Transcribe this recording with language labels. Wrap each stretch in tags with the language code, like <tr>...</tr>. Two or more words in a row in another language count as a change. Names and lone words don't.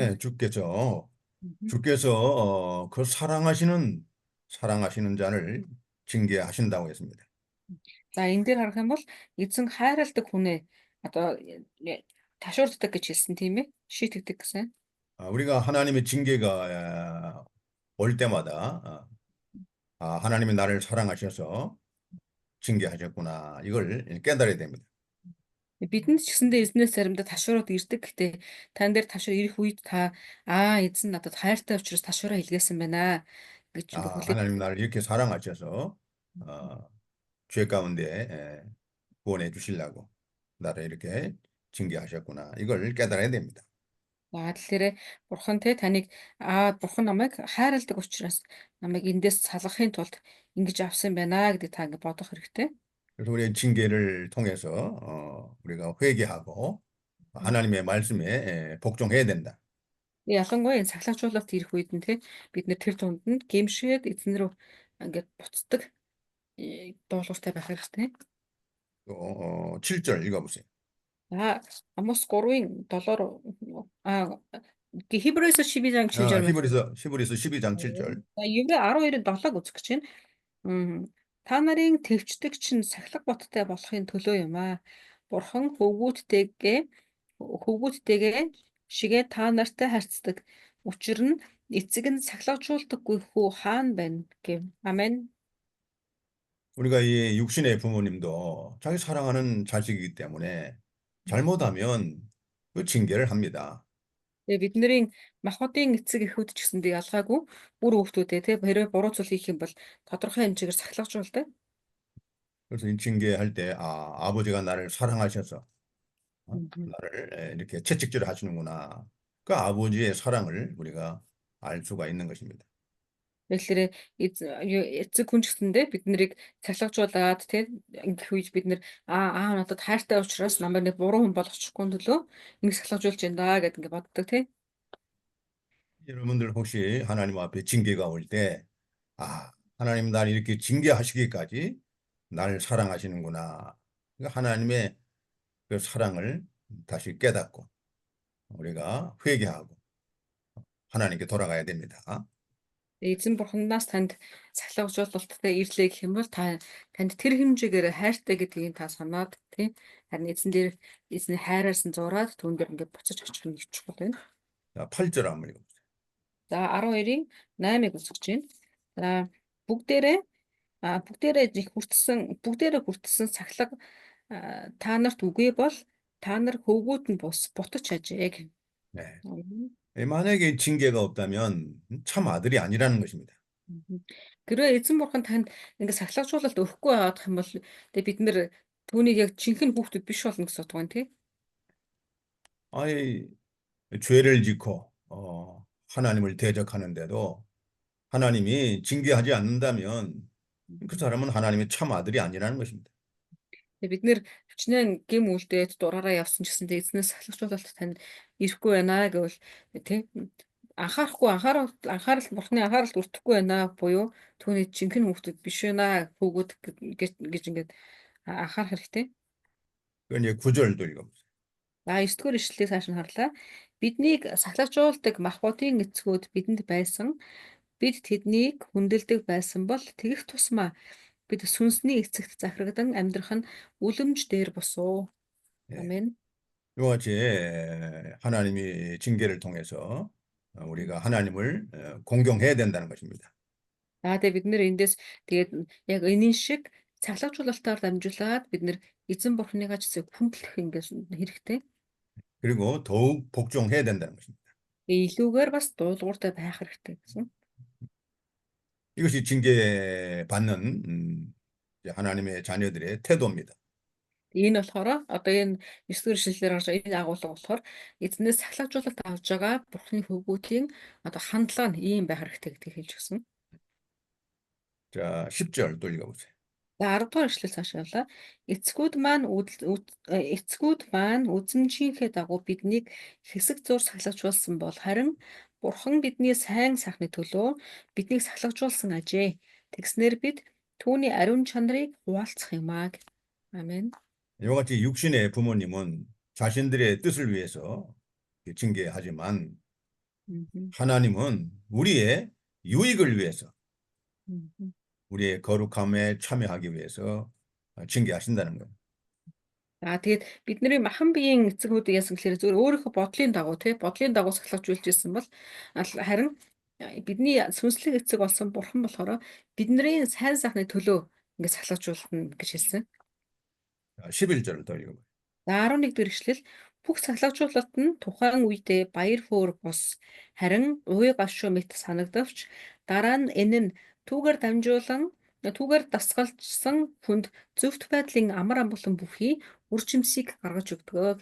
<ko>네, 주께서 Мгм. 주께서 그 사랑하시는 자를 징계하신다고 했습니다.</ko> <mn>За энэ дээр харах юм бол эзэн хайрладаг хүнээ одоо ташуурддаг гэж хэлсэн тийм ээ. Шийтгдэг гэсэн.</mn> <ko>우리가 하나님의 징계가 올 때마다 하나님이 나를 사랑하셔서 징계하셨구나. 이걸 깨달아야 됩니다.</ko> <mn>Бидэнд ч гэсэндээ эзнээс заримдаа ташуурууд ирдэг. Гэтэ тань дээр ташуур ирэх үед та эзэн надад хайртай учраас ташуураа илгээсэн байна гэж ингээ хүлээж.</mn> <ko>하나님 나를 이렇게 사랑하셔서 죄 가운데 구원해 주시려고 나를 이렇게 징계하셨구나. 이걸 깨달아야 됩니다.</ko> <mn>Тэгэхээр бурхан те таныг бурхан намайг хайрладаг учраас намайг эндээс салгахын тулд ингэж авсан байна гэдэг та ингэ бодох хэрэгтэй.</mn> <ko>그래서 우리의 징계를 통해서 우리가 회개하고 하나님의 말씀에 복종해야 된다.</ko> <mn>Ялангуяа энэ сахилгажуулалт ирэх үед нь те бид нэр тэр тунд нь гэмшээд эзэн рүү ингээд буцдаг дуулууртай байх хэрэгтэй.</mn> <ko>또 7절 읽어보세요.</ko> <mn>За Амос 3-ын 7-оор Хибрээс</mn> <ko>12-장 7-절</ko> <mn>маань.</mn> <ko>히브리서 12장 7절.</ko> <mn>За Еврей 12-ын 7-ыг үзэх гэж байна. Та нарын төвчдөг чинь сахилга боттой болохын төлөө юм аа. Бурхан хөвгүүдтэйгээ шигээ та нартай харьцдаг. Учир нь эцэг нь сахилгажуулдаггүй хүү хаана байна гэв. Амен.</mn> <ko>우리가 이 육신의 부모님도 자기 사랑하는 자식이기 때문에 잘못하면 그 징계를 합니다.</ko> <mn>Тэгээ бидний махбодын эцэг эхүүд ч гэсэндээ ялгаагүй бүр хүүхдүүдээ те хэрвээ буруу зүйл хийх юм бол тодорхой хэмжээгээр сахилгажуулдаг.</mn> <ko>그래서 이 징계할 때 아버지가 나를 사랑하셔서 Мгм. 나를 이렇게 채찍질 하시는구나. 그 아버지의 사랑을 우리가 알 수가 있는 것입니다.</ko> <mn>Тэгэхээр эцэг хүн ч гэсэндээ бид нарыг цахилгажуулаад те ингэх үед бид нэр надад хайртай учраас намайг нэг буруу хүн болгочихгүй төлөө ингэ цахилгажуулж байна да гэд ингэ боддог те.</mn> <ko>여러분들 혹시 하나님 앞에 징계가 올 때, 하나님 날 이렇게 징계하시기까지 날 사랑하시는구나. 그러니까 하나님의 그 사랑을 다시 깨닫고 우리가 회개하고 하나님께 돌아가야 됩니다.</ko> <mn>Эзэн бурханаас танд цахилгажуулалттай ирлээ гэх юм бол танд тэр хэмжээгээр хайртай гэдгийг та санаад тий харин эзний хайраас нь зураад түүн дээр ингээд буцаж очих нь их чухал байна.</mn> <ko>자, 8절 한번 읽어보세요.</ko> <mn>За 12-ийн 8-ыг үзэж байна. За бүгдээрээ хүртсэн цахилга та нарт үгүй бол та нар хөвгүүд нь бутаж ажээ гэх.</mn> <ko>네. Мгм. 만약에 징계가 없다면 참 아들이 아니라는 것입니다. Мгм.</ko> <mn>Хэрвээ эзэн бурхан танд ингээд сахилгажуулалт өгөхгүй байгаадах юм бол тэгээ бид нэр түүнийг яг жинхэнэ хүүхдүүд биш болно гэсэн утга байна тий.</mn> <ko>아이, 죄를 짓고 하나님을 대적하는데도 하나님이 징계하지 않는다면 그 사람은 하나님의 참 아들이 아니라는 것입니다.</ko> <mn>Тэгээ бид нэр хичнээн гим үлдээд дураараа явсан ч гэсэндээ эзнээс сахилгажуулалт танд ирэхгүй байна гэвэл тий анхаарахгүй анхаарал бурхны анхааралд өртөхгүй байна буюу түүний жинхэнэ хүүхдүүд биш байна хүүгүүд гэж ингээд анхаарах хэрэгтэй.</mn> <ko>그 이제 9절도 읽어보세요.</ko> <mn>За 9-р ишлэлийг цааш нь харлаа. Биднийг сахилгажуулдаг махбодын эцгүүд бидэнд байсан. Бид тэднийг хүндэлдэг байсан бол тэгэх тусмаа бид сүнсний эцэгт захирагдан амьдрах нь үлэмж дээр босуу.</mn> <ko>예.</ko> <mn>Амен.</mn> <ko>이와 같이 하나님이 징계를 통해서 우리가 하나님을 공경해야 된다는 것입니다.</ko> <mn>За тэгээ бид нэр эндээс тэгээд яг энийн шиг цахилгаажуулалтаар дамжуулаад бид нэр эзэн бурхныгаа ч гэсэн хүндлэх ингээс хэрэгтэй.</mn> <ko>그리고 더욱 복종해야 된다는 것입니다.</ko> <mn>Тэгээ илүүгээр бас дуулууртай байх хэрэгтэй гэсэн.</mn> <ko>이것이 징계받는 이제 하나님의 자녀들의 태도입니다.</ko> <mn>Энэ болохоор одоо энэ 9-р ишлэлээр гарч байгаа энэ агуулга болохоор эзнээс цахилгаажуулалт авж байгаа бурхны хөвгүүдийн одоо хандлага нь ийм байх хэрэгтэй гэдгийг хэлж өгсөн.</mn> <ko>자, 10절 또 읽어보세요.</ko> <mn>За 10 дугаар ишлэл цааш явлаа. Эцгүүд маань үзмжийнхээ дагуу биднийг хэсэг зур сахилгажуулсан бол харин Бурхан бидний сайн сайхны төлөө биднийг сахилгажуулсан ажээ. Тэгснээр бид түүний ариун чанарыг хуваалцах юм аа. Амен.</mn> <ko>이와 같이 육신의 부모님은 자신들의 뜻을 위해서 징계하지만 Мгм. 하나님은 우리의 유익을 위해서 Мгм. 우리의 거룩함에 참여하기 위해서 징계하신다는 거예요.</ko> <mn>За тэгээд бидний махан биеийн эцэгүүд яасан гэхээр зөвхөн өөрийнхөө бодлын дагуу бодлын дагуу сахилгажуулж ирсэн бол харин бидний сүнслэг эцэг болсон бурхан болохоор бидний сайн сайхны төлөө ингэ сахилгажуулна гэж хэлсэн.</mn> <ko>11절을 더 읽어봐요.</ko> <mn>За 11 дэх эшлэл бүх сахилгажуулалт нь тухайн үедээ баяр хөөр бус харин уй гашуу мэт санагдавч дараа нь энэ нь түүгээр дасгалжсан хүнд зөвхт байдлын амар амгалан бүхий үр жимсийг гаргаж өгдөг.</mn>